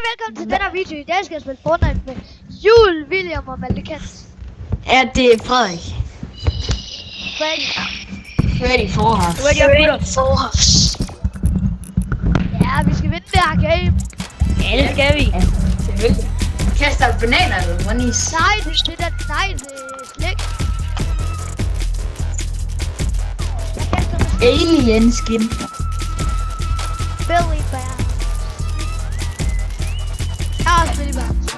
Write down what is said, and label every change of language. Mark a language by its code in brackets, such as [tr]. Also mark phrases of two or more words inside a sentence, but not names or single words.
[da] Velkommen til den her video. I dag skal jeg spille Fortnite med Jul, William og Malte Kans. Ja, det er Frederik. [en] Ready for us. Ready for us. [da] Ja, vi skal vinde det her game. Ja, det skal vi. Ja, selvfølgelig. Kaster bananer eller monis? Nej, det er slik. Jeg kaster med [en] Alien skin. [da] Billy Bear. Jeg har også Billy Bear.